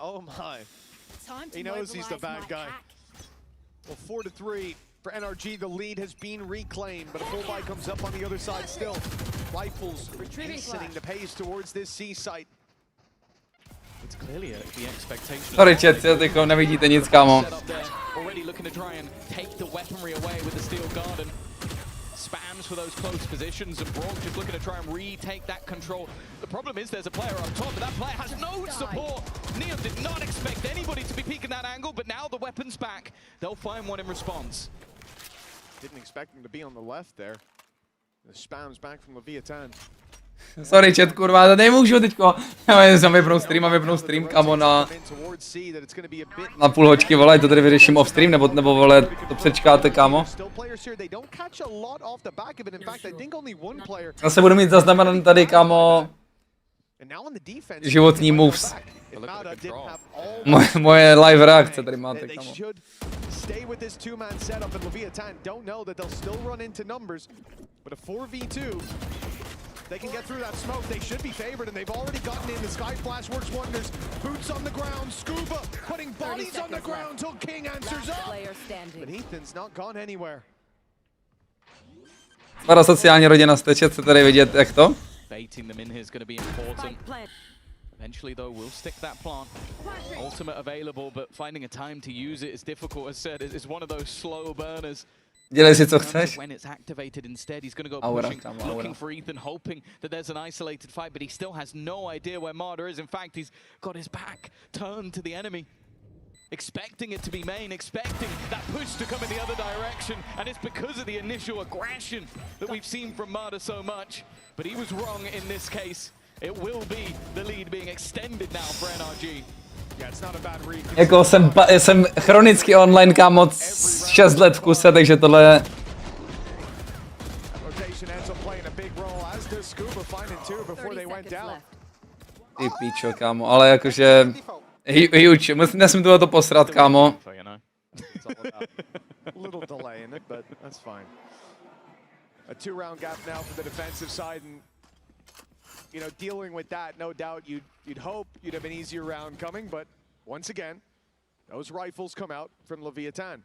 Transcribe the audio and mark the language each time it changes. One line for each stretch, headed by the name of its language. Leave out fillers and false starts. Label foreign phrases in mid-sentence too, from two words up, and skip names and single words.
English: Oh my. He knows he's the bad guy. Well, 4-3 for NRG. The lead has been reclaimed, but a full buy comes up on the other side still. Rifles hastening the pace towards this C site. It's clearly the expectation. Sorry, chat,
Czech: teďko nevidíte nic, kámo.
English: Already looking to try and take the weaponry away with the steel garden. Spams for those close positions, and brawk just looking to try and retake that control. The problem is there's a player up top, but that player has no support. Neon did not expect anybody to be peeking that angle, but now the weapon's back. They'll find one in response. Didn't expect him to be on the left there. The spams back from Leviathan. Sorry, chat,
Czech: kurva, to nemůžu teďko. Já jsem vypnout stream, kámo, na půl hoďky, vole, to tady vyřeším
English: off stream,
Czech: nebo vole, to přečkáte, kámo. Já se budu mít zaznamenaný tady, kámo, životní moves. Moje live reakce tady máte, kámo.
English: Stay with this two-man setup, and Leviathan don't know that they'll still run into numbers, but a 4v2, they can get through that smoke. They should be favored, and they've already gotten in. The Sky Flash works wonders. Boots on the ground, Scuba putting bodies on the ground till King answers up. But Ethan's not gone anywhere.
Czech: Parasociální rodina jste, chce tady vidět, jak to?
English: Baiting them in here is going to be important. Eventually, though, we'll stick that plant. Ultimate available, but finding a time to use it is difficult. As said, it's one of those slow burners.
Czech: Dělej si, co chceš.
English: When it's activated instead, he's going to go pushing, looking for Ethan, hoping that there's an isolated fight, but he still has no idea where Marder is. In fact, he's got his back turned to the enemy, expecting it to be main, expecting that push to come in the other direction, and it's because of the initial aggression that we've seen from Marder so much. But he was wrong in this case. It will be the lead being extended now for NRG. Yeah, it's not a bad read.
Czech: Jako jsem chronicky online, kámo, 6 let v kuse, takže tohle je... Ty píčo, kámo, ale jakože... Huge, nesmím tohle to posrat, kámo.
English: Little delay in it, but that's fine. A 2-round gap now for the defensive side, and you know, dealing with that, no doubt you'd hope you'd have an easier round coming, but once again, those rifles come out from Leviathan.